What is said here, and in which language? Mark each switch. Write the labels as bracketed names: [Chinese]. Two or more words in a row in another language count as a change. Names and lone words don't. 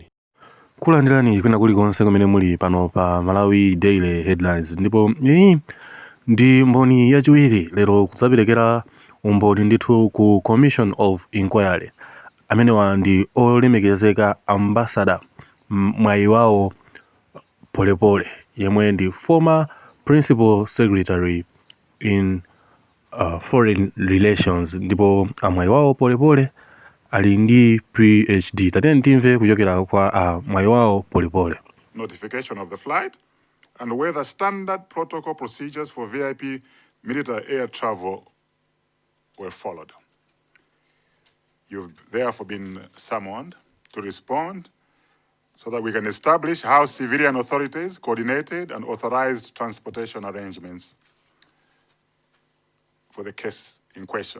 [Nyanja] Kulandirani kwina kulikonse kumene muli pano pa Malawi Daily Headlines, ndipo iyi ndi mboni yachiwiri lero kudzaperekera umboni ndithu ku Commission of Inquiry amenewa ndi olemekezeka Ambassador Mwayiwawo Polepole yemwe ndi [English] former Principal Secretary in Foreign Relations, [Nyanja] ndipo Mwayiwawo Polepole ali ndi PhD. Tatene timve kuchokera kwa Mwayiwawo Polepole. [English] Notification of the flight and whether standard protocol procedures for VIP military air travel were followed. You've therefore been summoned to respond so that we can establish how civilian authorities coordinated and authorized transportation arrangements for the case in question.